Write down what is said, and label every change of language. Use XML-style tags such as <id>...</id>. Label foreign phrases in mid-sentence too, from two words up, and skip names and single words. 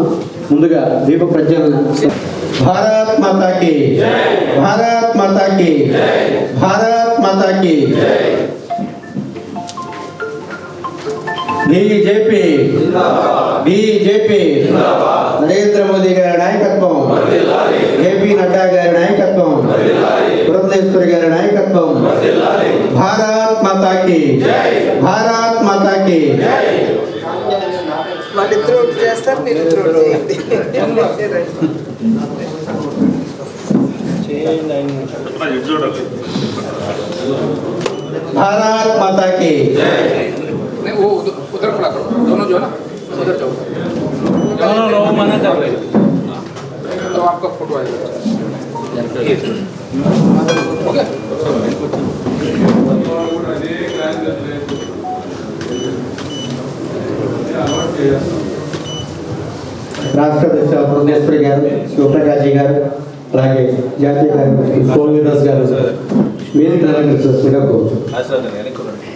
<te>ముందుగా దీప ప్రజ్వలన.</te> <hi>भारत माता की, भारत माता की, भारत माता की.</hi> <te>బీజేపీ, బీజేపీ. నరేంద్ర మోదీ గారి నాయకత్వం, జేపీ నడ్డా గారి నాయకత్వం, పురంధేశ్వరి గారి నాయకత్వం.</te> <hi>भारत माता की, भारत माता की. भारत माता की. वो उधर खड़ा करो, दोनों जो है ना उधर जाओ, दोनों मना कर रहे हैं तो आपका फोटो आएगा. ओके.</hi> <te>రాష్ట్ర అధ్యక్ష పురంధేశ్వరి గారు, శివప్రకాశ్ గారు, అలాగే జాతీయ కార్యదర్శి సోము వీర్రాజు గారు వేదికను అలంకరించవలసిందిగా కోరుతున్నాం.</te>